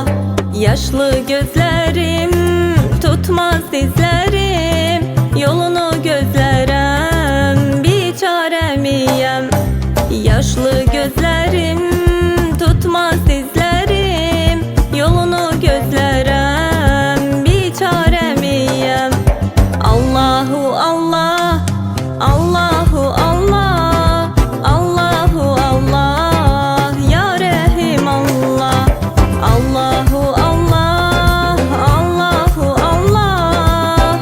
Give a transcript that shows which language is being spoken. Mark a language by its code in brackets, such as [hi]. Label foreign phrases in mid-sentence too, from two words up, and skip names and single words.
[tr] Yaşlı gözlerim tutmaz dizlerim, yolunu gözlerem, biçaremiyem. Yaşlı gözlerim tutmaz dizlerim, yolunu gözlerem, biçaremiyem. [ar] الله الله. الله الله. الله الله. يا رحيم الله. الله الله. الله الله.